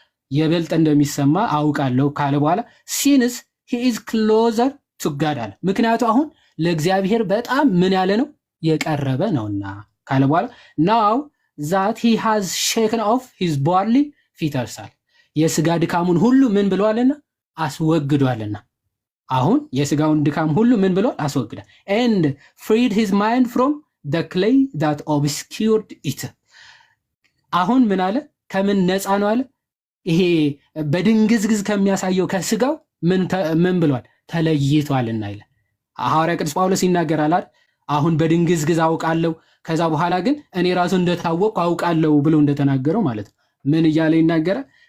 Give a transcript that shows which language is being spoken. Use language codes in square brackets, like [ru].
[am] የበለጠ እንደሚሰማ አውቃለሁ ካለ በኋላ ሲንስ [en] he is closer to God [am] አለ። ምክንያቱ አሁን ለእግዚአብሔር በጣም ምን ያለ ነው የቀረበ ነውና ካለ በኋላ [en] now that he has shaken off his bodily fetters [am] አለ። የስጋ ድካሙን ሁሉ ምን ብሏልና አስወግዷልና። አሁን የስጋውን ድካም ሁሉ ምን ብሏል? አስወግዷል። [en] and freed his mind from the clay that obscured it [am] አሁን ምን አለ? ከምን ነፃ ነው አለ? ይሄ በድንግዝግዝ ከሚያሳየው ከስጋው ምን ብሏል? ተለይቷልና ይላል። ሐዋርያ ቅዱስ ጳውሎስ ይናገራል አይደል? አሁን በድንግዝግዝ አውቃለሁ ከዛ በኋላ ግን እኔ ራሱ እንደታወቅኩ አውቃለሁ ብሎ እንደተናገረው ማለት ነው። ምን እያለ ይናገራል?